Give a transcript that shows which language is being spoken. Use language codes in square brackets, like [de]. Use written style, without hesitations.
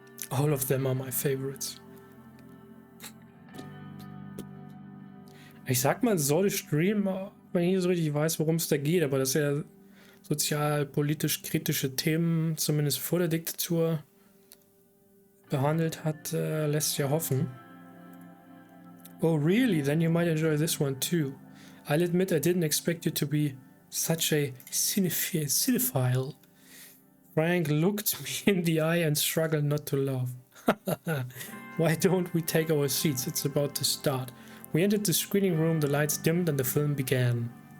[en] All of them are my favorites. [de] Ich sag mal Sordish Dream, wenn ich nicht so richtig weiß, worum es da geht, aber dass er sozial-politisch kritische Themen, zumindest vor der Diktatur, behandelt hat, lässt ja hoffen. [en] Oh really? Then you might enjoy this one too. I'll admit I didn't expect you to be such a cinephile. Frank looked me in the eye and struggled not to laugh. Why don't we take our seats? It's about to start. We entered the screening room, the lights dimmed and the film began.